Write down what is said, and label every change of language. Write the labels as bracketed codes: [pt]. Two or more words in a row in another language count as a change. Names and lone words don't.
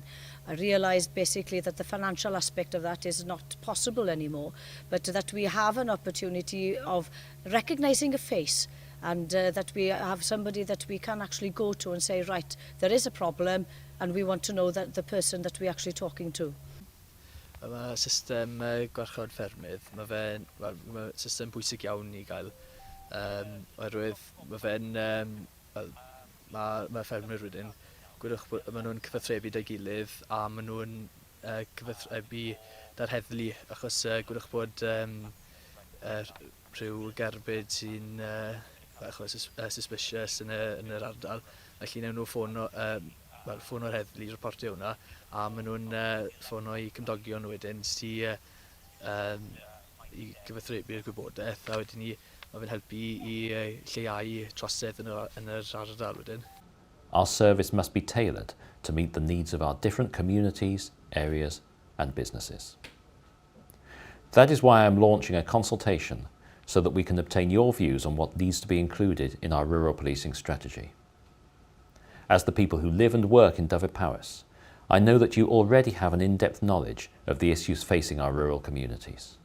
[en] I realised basically that the financial aspect of that is not possible anymore, but that we have an opportunity of recognising a face, and that we have somebody that we can actually go to and say, right, there is a problem and we want to know that the person that we're actually talking to. [cy] Mae system gwarchod ffermydd, mae system bwysig iawn i gael Oherwydd mae fe'n... mae ffermwyr wedyn, gwydwch bod maen nhw'n cyfathrebu da'i gilydd a maen nhw'n cyfathrebu da'r heddlu, achos gwydwch bod rhyw gerbyd sy'n suspicious yn yr ardal. Felly newn nhw ffono'r heddlu, reportio hwnna, a maen nhw'n ffono i cymdogion wedyn sydd i gyfathrebu'r gwybodaeth, a wedyn mae fe'n helpu i lleihau trosedd yn yr ardal wedyn. [en] Our service must be tailored to meet the needs of our different communities, areas and businesses. That is why I am launching a consultation so that we can obtain your views on what needs to be included in our rural policing strategy. As the people who live and work in Dyfed-Powys, I know that you already have an in-depth knowledge of the issues facing our rural communities.